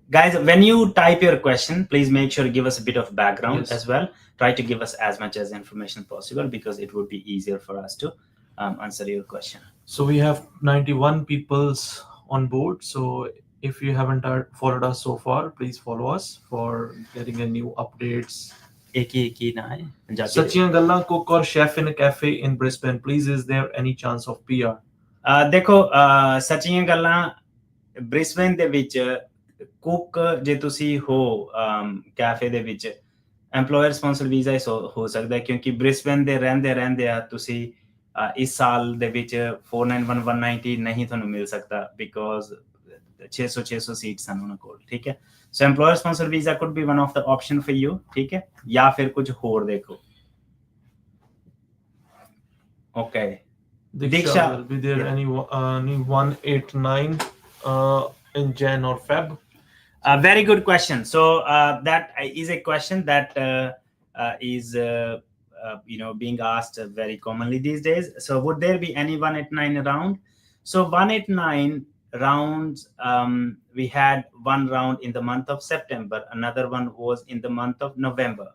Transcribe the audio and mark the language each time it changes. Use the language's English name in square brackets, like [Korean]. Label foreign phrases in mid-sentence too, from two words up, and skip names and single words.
[English] guys, when you type your question, please make sure to give us a bit of background Yes. as well. Try to give us as much as information possible, because it would be easier for us to answer your question. So we have 91 peoples on board. So if you haven't followed us so far, please follow us for getting a new updates. Eki na hai, Punjabi. Sachiyan Gallan Cook or chef in a cafe in Brisbane. Please, is there any chance of PR? [Punjabi] ਦੇਖੋ ਸੱਚੀਆਂ ਗੱਲਾਂ, ਬ੍ਰਿਸਬੇਨ ਦੇ ਵਿੱਚ ਕੁੱਕ ਜੇ ਤੁਸੀਂ ਹੋ ਕੈਫੇ ਦੇ ਵਿੱਚ, [English] employer sponsored visa [Punjabi] ਹੋ ਸਕਦਾ ਹੈ, ਕਿਉਂਕਿ ਬ੍ਰਿਸਬੇਨ ਦੇ ਰਹਿੰਦੇ ਆ ਤੁਸੀਂ ਇਸ ਸਾਲ ਦੇ ਵਿੱਚ 491 190 ਨਹੀਂ ਤੁਹਾਨੂੰ ਮਿਲ ਸਕਦਾ, ਬਿਕੋਜ਼ 600 ਸੀਟਸ ਹਨ ਉਹਨਾਂ ਕੋਲ, ਠੀਕ ਹੈ। [English] ਸੋ employer sponsored visa could be one of the option for you, [Punjabi] ਠੀਕ ਹੈ, ਜਾਂ ਫਿਰ ਕੁਝ ਹੋਰ ਦੇਖੋ। [English] ਓਕੇ, Diksha, will be there any 189 in Jan or Feb? Very good question. So that is a question that is being asked very commonly these days. So would there be any 189 round? So 189 rounds, we had one round in the month of September, another one was in the month of November.